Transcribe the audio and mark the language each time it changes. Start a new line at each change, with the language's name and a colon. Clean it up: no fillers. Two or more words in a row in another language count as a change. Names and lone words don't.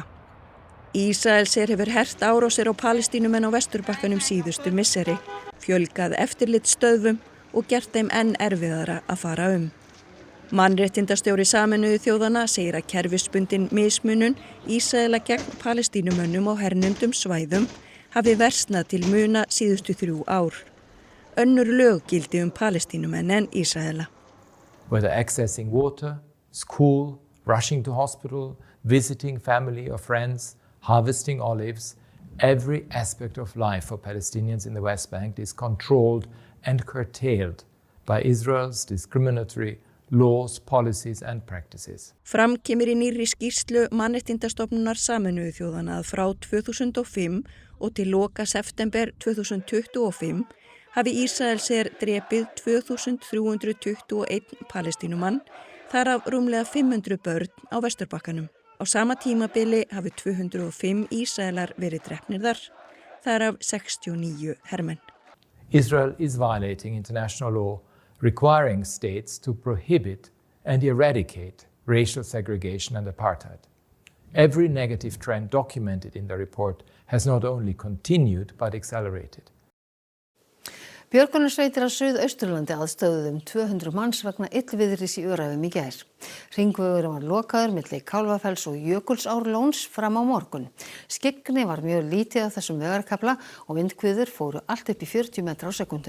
Icelandic: Ísrael hefur hert árásir á Palestínumenn á Vesturbakkanum síðustu misseri, fjölgað eftirlitsstöðvum og gert þeim enn erfiðara að fara Mannréttindastjóri Sameinuðu þjóðanna segir að kerfisbundin mismunun Ísraela gegn Palestínumönnum á hernumdum svæðum hafi versnað til muna síðustu 3 ár. Önnur lög gildi Palestínumenn en Ísraela.
English: Whether accessing water, school, rushing to hospital, visiting family or friends, harvesting olives, every aspect of life for Palestinians in the West Bank is controlled and curtailed by Israel's discriminatory laws, policies and practices.
Icelandic: Fram kemur í nýrri skýrslu Mannréttindastofnunar Sameinuðu þjóðanna að frá 2005 og til loka september 2025 hafi Ísraelsher drepið 2321 palestínumann, þar af rúmlega 500 börn á Vesturbakkanum. Á sama tímabili hafi 205 Ísraelar verið drepnir þar, þar af 69 hermenn.
English: Israel is violating international law, requiring states to prohibit and eradicate racial segregation and apartheid. Every negative trend documented in the report has not only continued but accelerated.
Icelandic: Björgunarsveitir á Suðausturlandi aðstöðuðu 200 manns vegna illviðris í Öræfum í gær. Hringvegurinn var lokaður milli Kálfafells og Jökulsárlóns fram á morgun. Skyggni var mjög lítið á þessum vegarkafla og vindhviður fóru allt upp í 40 metra á sekundu.